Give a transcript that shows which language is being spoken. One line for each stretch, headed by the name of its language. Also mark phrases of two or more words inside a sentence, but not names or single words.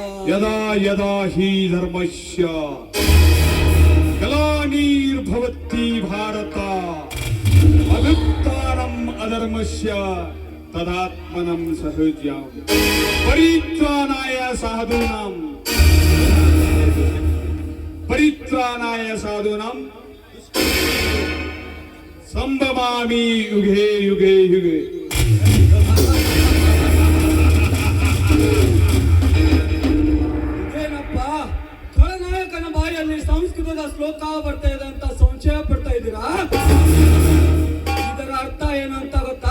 Sanskrit: ಯದಾ ಯದಾ ಹಿ ಧರ್ಮಸ್ಯ ಗ್ಲಾನಿರ್ಭವತಿ ಭಾರತ ಅಭ್ಯುತ್ಥಾನಂ ಅಧರ್ಮಸ್ಯ ತದಾತ್ಮನಂ ಸಹಜಂ ಪರಿತ್ರಾಣಾಯ ಸಾಧೂನಾಂ ಸಂಭವಾಮಿ ಯುಗೆ ಯುಗೆ ಯುಗೆ.
Kannada: ಏನಪ್ಪ ಖಳನಾಯಕನ ಬಾಯಲ್ಲಿ ಸಂಸ್ಕೃತದ ಶ್ಲೋಕ ಬರ್ತಾ ಇದೆ ಅಂತ ಸಂಶಯ ಪಡ್ತಾ ಇದ್ದೀರಾ? ಇದರ ಅರ್ಥ ಏನು ಅಂತ ಗೊತ್ತಾ?